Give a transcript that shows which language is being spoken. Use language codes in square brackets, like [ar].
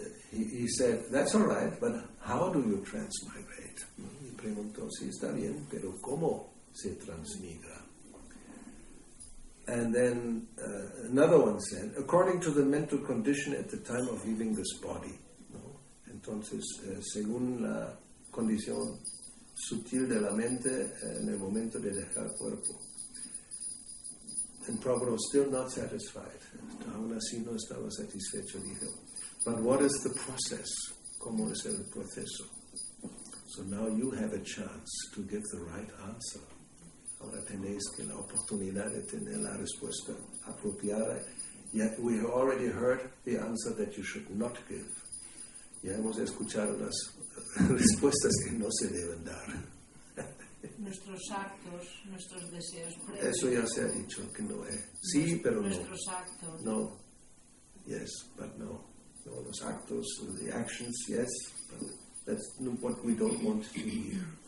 [en] He said, that's all right, but how do you transmigrate? [es] Y preguntó, sí, está bien, pero ¿cómo se transmigra? [en] And then another one said, according to the mental condition at the time of leaving this body. [es] ¿No? Entonces, según la condición sutil de la mente en el momento de dejar el cuerpo. [en] And Prabhupada was still not satisfied. [es] Aún así no estaba satisfecho. Dijo, [en] but what is the process? [es] ¿Cómo es el proceso? [en] So now you have a chance to give the right answer. [es] Ahora tenéis que la oportunidad de tener la respuesta apropiada. [en] Yet we have already heard the answer that you should not give. [es] Ya hemos escuchado las respuestas que no se deben dar. Nuestros actos, nuestros deseos previos. Eso ya se ha dicho que no es. Sí, pero no. Nuestros actos. [en] No. Yes, but no. [es] No, los actos, [en] the actions, yes, but that's what we don't want to hear.